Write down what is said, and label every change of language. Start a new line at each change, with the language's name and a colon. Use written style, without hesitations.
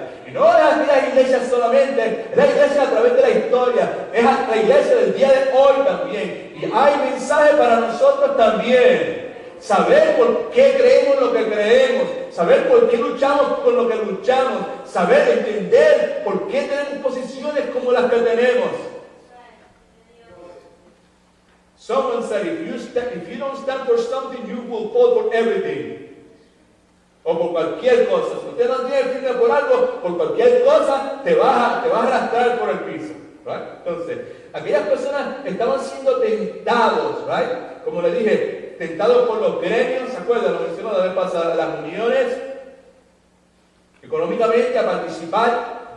Spanish: Y no es la iglesia solamente, es la iglesia a través de la historia, es la iglesia del día de hoy también. Y hay mensaje para nosotros también. Saber por qué creemos lo que creemos, saber por qué luchamos con lo que luchamos, saber entender por qué tenemos posiciones como las que tenemos.
English: Someone said, if you don't stand for something, you will fall for everything.
Spanish: O por cualquier cosa. Si usted no tiene firme por algo, por cualquier cosa, te vas a arrastrar por el piso.
English: Right?
Spanish: Entonces, aquellas personas estaban siendo tentados,
English: right?
Spanish: Como le dije, tentados por los gremios, ¿se acuerdan? Lo mencioné la vez pasada, las uniones, económicamente a participar.